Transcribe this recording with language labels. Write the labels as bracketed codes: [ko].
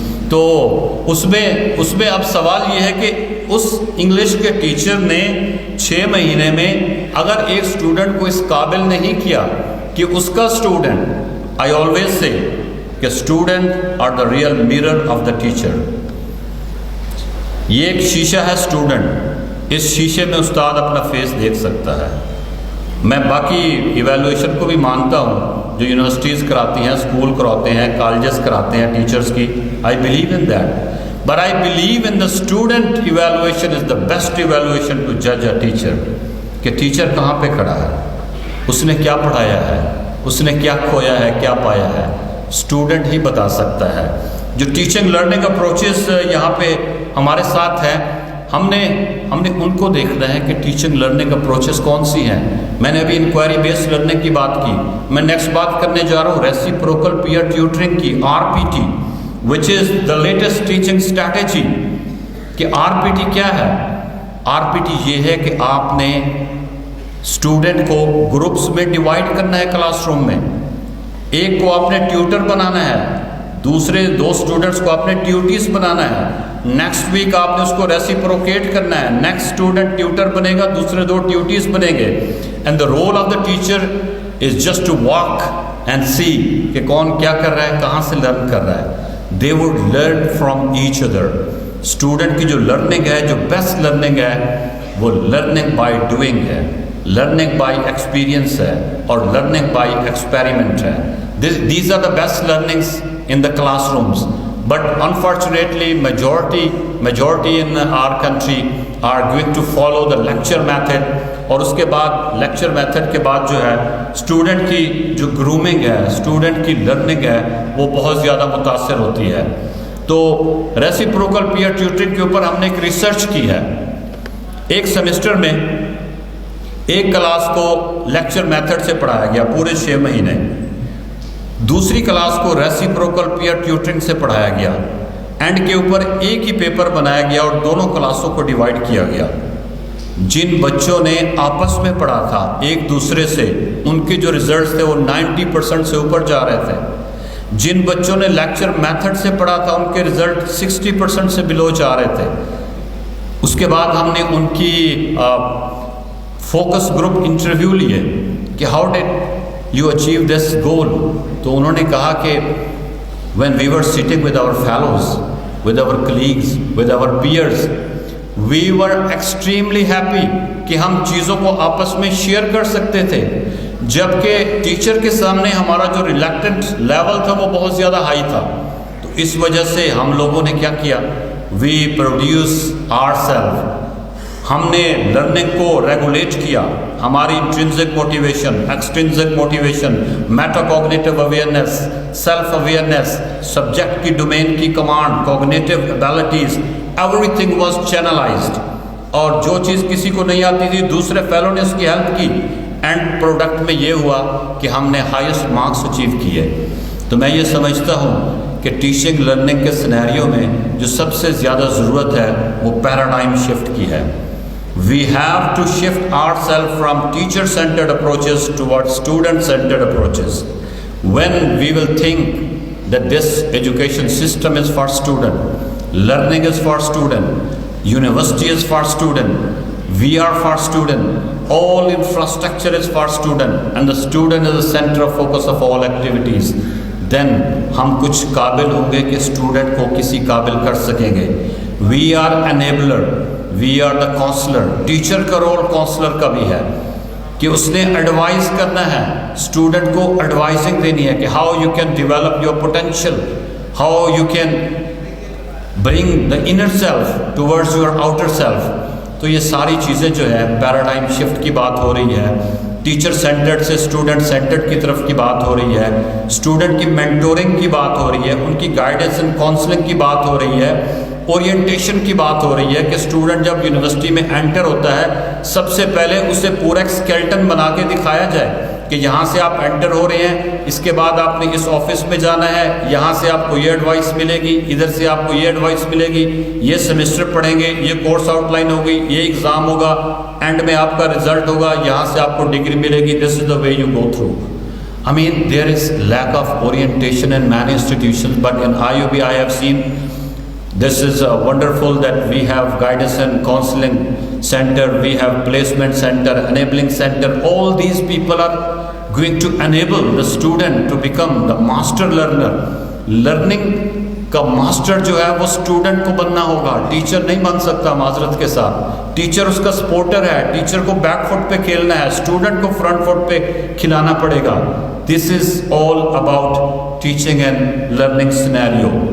[ur] تو اس میں اب سوال یہ ہے کہ اس انگلش کے ٹیچر نے 6 مہینے میں اگر ایک اسٹوڈنٹ کو اس قابل نہیں کیا کہ اس کا اسٹوڈنٹ، [en] I always say کہ student are the real mirror of the teacher. [ur] یہ ایک شیشہ ہے اسٹوڈنٹ، اس شیشے میں استاد اپنا فیس دیکھ سکتا ہے. میں باقی ایویلویشن کو بھی مانتا ہوں جو یونیورسٹیز کراتی ہیں، اسکول کراتے ہیں، کالجز کراتے ہیں ٹیچرز کی. [en] I believe in that. But I believe in the student evaluation is the best evaluation to judge a teacher. [ur] کہ ٹیچر کہاں پہ کھڑا ہے، اس نے کیا پڑھایا ہے، اس نے کیا کھویا ہے، کیا پایا ہے، اسٹوڈنٹ ہی بتا سکتا ہے. جو ٹیچنگ لرننگ اپروچز یہاں پہ ہمارے ساتھ ہیں، ہم نے ان کو دیکھنا ہے کہ ٹیچنگ لرننگ اپروچز کون سی ہیں. میں نے ابھی انکوائری بیسڈ لرننگ کی بات کی، میں نیکسٹ بات کرنے جا رہا ہوں ریسیپروکل پیئر ٹیوٹرنگ کی، RPT, [en] which is the latest teaching strategy. [ur] کہ RPT کیا ہے؟ RPT یہ ہے کہ آپ نے اسٹوڈنٹ کو گروپس میں ڈیوائڈ کرنا ہے کلاس روم میں. ایک کو آپ نے ٹیوٹر بنانا ہے، دوسرے 2 اسٹوڈنٹس کو آپ نے ٹیوٹیز بنانا ہے. نیکسٹ ویک آپ نے اس کو ریسیپروکیٹ کرنا ہے، نیکسٹ اسٹوڈنٹ ٹیوٹر بنے گا، دوسرے 2 ٹیوٹیز بنیں گے. [en] and the role of the teacher is just to walk and see [ur] کہ کون کیا کر رہا ہے، کہاں سے لرن کر رہا ہے. [en] They would learn from each other. [ur] Student کی جو لرننگ ہے، جو بیسٹ لرننگ ہے، وہ لرننگ بائی ڈوئنگ ہے، لرننگ بائی ایکسپیرئنس ہے، اور لرننگ بائی ایکسپیریمنٹ ہے. [en] These are the best learnings in the classrooms. But unfortunately, majority in our country are going to follow the lecture method. [ur] اور اس کے بعد lecture method کے بعد جو ہے اسٹوڈنٹ کی جو گرومنگ ہے، اسٹوڈنٹ کی لرننگ ہے، وہ بہت زیادہ متاثر ہوتی ہے. تو ریسیپروکل پیئر ٹیوٹرنگ کے اوپر ہم نے ایک ریسرچ کی ہے. ایک سیمسٹر میں ایک کلاس کو لیکچر میتھڈ سے پڑھایا گیا پورے 6 مہینے، دوسری کلاس کو ریسیپروکل پیئر ٹیوٹرنگ سے پڑھایا گیا. اینڈ کے اوپر ایک ہی پیپر بنایا گیا اور دونوں کلاسوں کو ڈیوائڈ کیا گیا. جن بچوں نے آپس میں پڑھا تھا ایک دوسرے سے، ان کے جو ریزلٹس تھے وہ 90% سے اوپر جا رہے تھے. جن بچوں نے لیکچر میتھڈ سے پڑھا تھا ان کے ریزلٹ 60% سے بلو جا رہے تھے. اس کے بعد ہم نے ان کی فوکس گروپ انٹرویو لیے کہ [en] How did you achieve this goal. [ur] تو انہوں نے کہا کہ [en] when we were sitting with our fellows, with our colleagues, with our peers, we were extremely happy [ur] کہ ہم چیزوں کو آپس میں شیئر کر سکتے تھے. جبکہ ٹیچر کے سامنے ہمارا جو ریلیکٹنٹ لیول تھا وہ بہت زیادہ ہائی تھا. تو اس وجہ سے ہم لوگوں نے کیا کیا, [en] we produce our self, [ur] ہم نے لرننگ کو ریگولیٹ کیا. ہماری intrinsic motivation, ایکسٹرنسک motivation, meta cognitive awareness, self awareness, subject کی ڈومین کی command, cognitive abilities, [en] Everything was channelized. [ur] اور جو چیز کسی کو نہیں آتی تھی دوسرے فیلو نے اس کی ہیلپ کی. اینڈ پروڈکٹ میں یہ ہوا کہ ہم نے ہائیسٹ مارکس اچیو کیے. تو میں یہ سمجھتا ہوں کہ ٹیچنگ لرننگ کے سینیریو میں جو سب سے زیادہ ضرورت ہے وہ پیراڈائم شفٹ کی ہے. [en] We have to shift ourselves from teacher-centered approaches towards student-centered approaches. When we will think that this education system is for student, learning is for student, university is for student, we are for student, all infrastructure is for student, and the student is the center of focus of all activities, then [ur] ہم کچھ قابل ہوں گے کہ student کو کسی قابل کر سکیں گے. [en] We are enabler, we are the counselor. [ur] Teacher کا رول کاؤنسلر کا بھی ہے کہ اس نے ایڈوائز کرنا ہے, اسٹوڈنٹ کو ایڈوائزنگ دینی ہے کہ [en] How you can develop your potential, how you can bring the inner self towards your outer self. [ur] تو یہ ساری چیزیں جو ہے پیراڈائم شفٹ کی بات ہو رہی ہے. ٹیچر سینٹرڈ سے اسٹوڈنٹ سینٹرڈ کی طرف کی بات ہو رہی ہے, اسٹوڈنٹ کی مینٹورنگ کی بات ہو رہی ہے, ان کی گائیڈنس اینڈ کاؤنسلنگ کی بات ہو رہی ہے, اورینٹیشن کی بات ہو رہی ہے کہ اسٹوڈنٹ جب یونیورسٹی میں انٹر ہوتا ہے سب سے پہلے اسے پورا ایک اسکیلٹن بنا کے دکھایا جائے کہ یہاں سے آپ انٹر ہو رہے ہیں, اس کے بعد آپ نے اس آفس میں جانا ہے, یہاں سے آپ کو یہ ایڈوائس ملے گی, ادھر سے آپ کو یہ ایڈوائس ملے گی, یہ سیمسٹر پڑھیں گے, یہ کورس آؤٹ لائن ہوگی, یہ ایگزام ہوگا, اینڈ میں آپ کا رزلٹ ہوگا, یہاں سے آپ کو ڈگری ملے گی. [en] This is the way you go through. I mean, there is lack of orientation in many institutions, but in IUB I have seen this is wonderful that we have guidance and counseling center, we have placement center, enabling center. All these people are going to enable the student to become the master learner. [ur] Learning کا master جو ہے وہ student کو بننا ہوگا, teacher نہیں بن سکتا. معذرت کے ساتھ ٹیچر اس کا سپورٹر ہے, ٹیچر کو بیک فٹ پہ کھیلنا ہے, اسٹوڈنٹ کو فرنٹ فٹ پہ کھلانا پڑے گا. [en] This is all about teaching and learning scenario.